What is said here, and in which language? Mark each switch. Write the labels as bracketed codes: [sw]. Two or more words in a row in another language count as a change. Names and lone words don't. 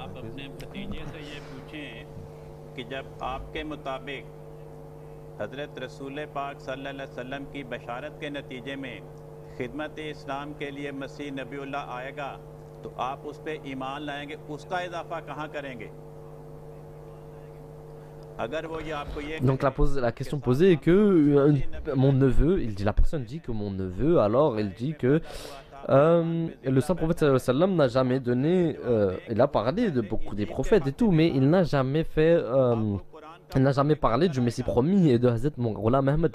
[ur] آپ اپنے بھتیجے سے یہ پوچھیں کہ جب آپ کے مطابق حضرت رسول پاک [ar] صلی اللہ علیہ وسلم [ur] کی بشارت کے نتیجے میں خدمت اسلام کے لیے مسیح نبی اللہ آئے گا تو آپ اس پر ایمان لائیں گے، اس کا اضافہ کہاں کریں گے? اگر وہ یہ آپ کو یہ [fr] Donc la question posée est que mon neveu, il dit, la personne dit que mon neveu, alors il dit que le saint prophète [ar] صلی اللہ علیہ وسلم [fr] n'a jamais donné, il a parlé de beaucoup des prophètes et tout, mais il n'a jamais fait il n'a jamais parlé du Messie promis et de Hazrat Ghulam Ahmad.